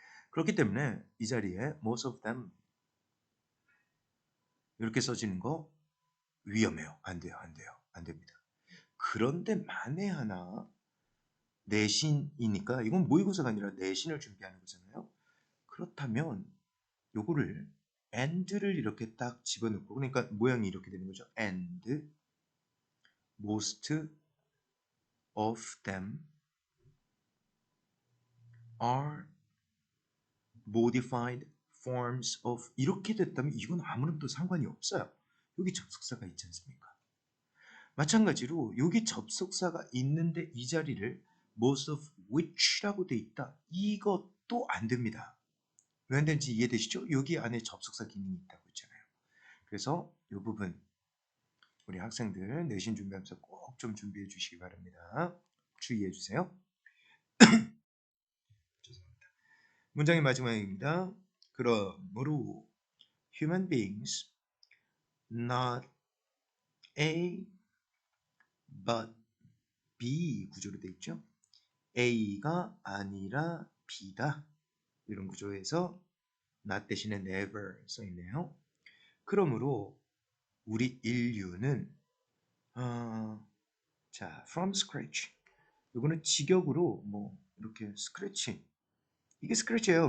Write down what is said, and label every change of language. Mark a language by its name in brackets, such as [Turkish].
[Korean] 그렇기 때문에 이 자리에 most of them 이렇게 써지는 거 위험해요. 안 돼요. 안 돼요. 안 됩니다. 그런데 만에 하나 내신이니까 이건 모의고사가 아니라 내신을 준비하는 거잖아요. 그렇다면 요거를 and를 이렇게 딱 집어넣고, 그러니까 모양이 이렇게 되는 거죠. [English] and most of them are modified forms of [Korean] 이렇게 됐다면 이건 아무런 또 상관이 없어요. 여기 접속사가 있지 않습니까? 마찬가지로 여기 접속사가 있는데 이 자리를 most of which라고 돼 있다. 이것도 안 됩니다. 왜 안 되는지 이해되시죠? 여기 안에 접속사 기능이 있다고 했잖아요. 그래서 이 부분 우리 학생들 내신 준비하면서 꼭 좀 준비해 주시기 바랍니다. 주의해 주세요. 죄송합니다. 문장의 마지막입니다. 그러므로 human beings not A but B 구조로 되어 있죠. A가 아니라 B다. 이런 구조에서 not 대신에 never 써 있네요. 그러므로 우리 인류는 자, from scratch. 이거는 직역으로 뭐 이렇게 스크래치. 이게 스크래치예요.